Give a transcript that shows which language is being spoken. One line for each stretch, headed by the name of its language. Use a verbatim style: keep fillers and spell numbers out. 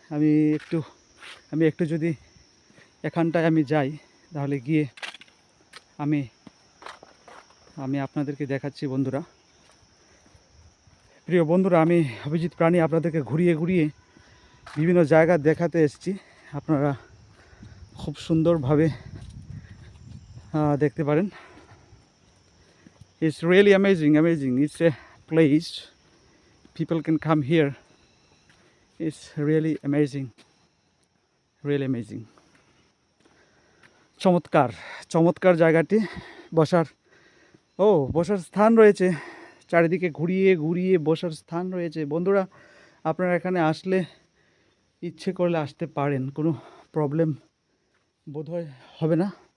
Bangla: আমি একটু আমি একটু যদি এখানটায় আমি যাই, তাহলে গিয়ে আমি আমি আপনাদেরকে দেখাচ্ছি বন্ধুরা। প্রিয় বন্ধুরা, আমি অভিজিৎ প্রাণী আপনাদেরকে ঘুরিয়ে ঘুরিয়ে বিভিন্ন জায়গা দেখাতে এসেছি। আপনারা খুব সুন্দরভাবে আহ, দেখতে পারেন।
English: It's really amazing, amazing. It's a place people can come here. It's really amazing, really amazing.
Bangla: চমৎকার চমৎকার জায়গাটি বসার, ও বসার স্থান রয়েছে, চারিদিকে ঘুরিয়ে ঘুরিয়ে বসার স্থান রয়েছে। বন্ধুরা, আপনারা এখানে আসলে ইচ্ছে করলে আসতে পারেন, কোনো প্রবলেম বোধহয় হবে না।